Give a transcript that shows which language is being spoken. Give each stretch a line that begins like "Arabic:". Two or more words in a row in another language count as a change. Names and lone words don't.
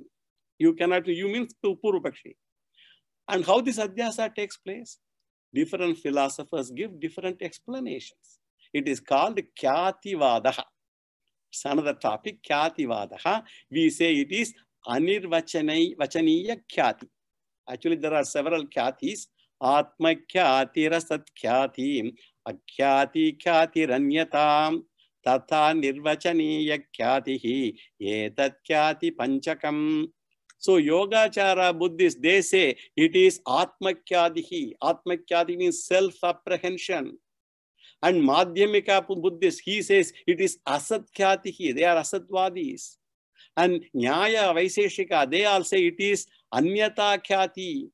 English: You mean to Purvapakshi. And how this Adhyasa takes place? Different philosophers give different explanations. It is called Kyativadaha. It's another topic, Kyativadaha. We say it is
Sanskrit: अनिर्वचनीय ख्याति.
English: Actually, there are several Kyatis.
Sanskrit: आत्म ख्याति रसत् ख्याति, अख्याति ख्याति रन्यथा, तथा निर्वचनीय ख्यातिः, एतत् ख्याति पञ्चकम्.
English: So Yogachara Buddhists, they say it is
Sanskrit: आत्म ख्यातिः. आत्म ख्याति
English: means self-apprehension. And Madhyamika Buddhists, he says it is
Sanskrit: असत् ख्यातिः.
English: They are Asatwadis. And Nyaya Vaiseshika, they all say it is
Sanskrit: अन्यथा ख्याति.